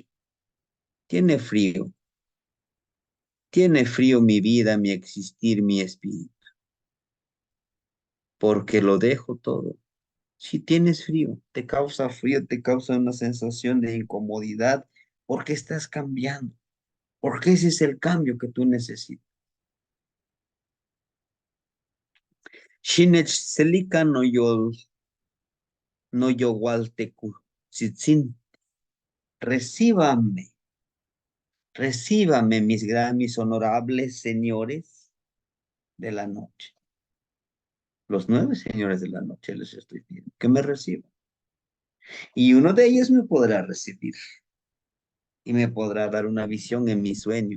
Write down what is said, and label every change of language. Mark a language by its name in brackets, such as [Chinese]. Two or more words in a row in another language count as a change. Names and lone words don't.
[Spanish] Tiene frío mi vida, mi existir, mi espíritu, porque lo dejo todo. Si tienes frío, te causa una sensación de incomodidad, porque estás cambiando, porque ese es el cambio que tú necesitas. [Nahuatl languages] Shinech selika no yo walteku, sitzin, [Spanish] recíbame, recíbame mis honorables señores de la noche. Los 9 señores de la noche les estoy pidiendo que me reciban. Y uno de ellos me podrá recibir y me podrá dar una visión en mi sueño.